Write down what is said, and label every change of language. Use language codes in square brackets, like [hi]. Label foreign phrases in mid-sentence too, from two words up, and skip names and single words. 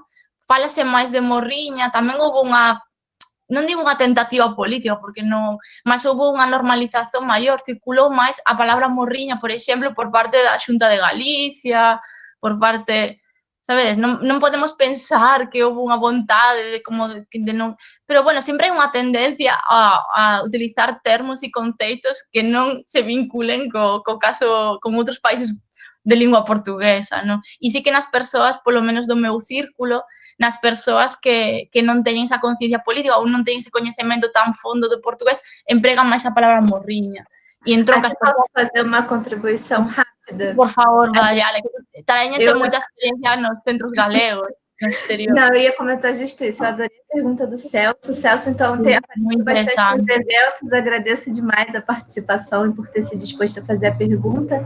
[gl] Fálase máis de morriña, tamén houve unha, non digo unha tentativa política, porque non, mas houve unha normalización maior, circulou máis a palabra morriña, por exemplo, por parte da Xunta de Galicia, por parte, sabedes, non podemos pensar que houve unha vontade de como de non, pero bueno, sempre hai unha tendencia a utilizar termos e conceitos que non se vinculen co caso con outros países de lingua portuguesa, non? E sí que nas persoas, polo menos do meu círculo, nas persoas que non teñen esa conciencia política ou non teñen ese coñecemento tan fondo do portugués, empregan máis a palabra morriña. E entón, [pt] Aqui posso fazer uma contribuição rápida? Por favor, Dayala, que Taranha tem muita experiência nos centros galegos, no exterior. Não, eu ia comentar justo isso. Eu adorei a pergunta do Celso. O Celso, então, tem bastante nos eventos. Agradeço demais a participação e por ter se disposto a fazer a pergunta.